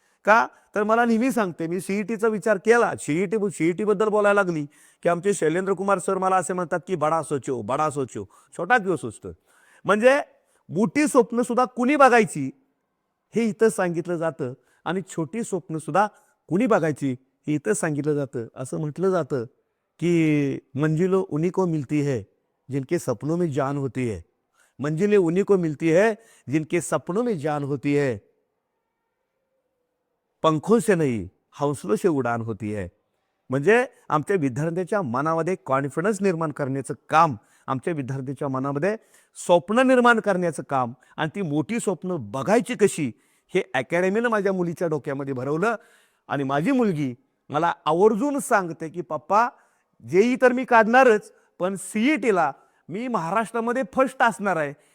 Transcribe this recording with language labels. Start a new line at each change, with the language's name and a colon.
Marathi: का तर मला नेहमी सांगते, मी CETचा विचार केला, CET बद्दल बोलायला लागली की आमचे शैलेंद्र कुमार सर मला असे म्हणतात की
Hindi: बडा सोचो, बडा सोचो, छोटा क्यों सोचतो.
Marathi: म्हणजे मोठी स्वप्न सुद्धा कुणी बघायची हे इथं सांगितलं जातं, आणि छोटी स्वप्न सुद्धा कुणी बघायची हे इथं सांगितलं जातं. असं म्हटलं जातं की
Hindi: मंजिलो उन्हीं को मिलती है जिनके सपनों में जान होती है, मंजिलें उन्हीं को मिलती है जिनके सपनों में जान होती है, पंखों से नहीं हौसलों से उडान होती है.
Marathi: म्हणजे आमच्या विद्यार्थ्यांच्या मनामध्ये कॉन्फिडन्स निर्माण करण्याचं काम, आमच्या विद्यार्थ्यांच्या मनामध्ये स्वप्न निर्माण करण्याचं काम, आणि ती मोठी स्वप्न बघायची कशी हे अकॅडमीनं माझ्या मुलीच्या डोक्यामध्ये भरवलं. आणि माझी मुलगी मला आवर्जून सांगते की पप्पा JEE तर मी काढणारच, पण CETला मी महाराष्ट्रामध्ये फर्स्ट असणार आहे.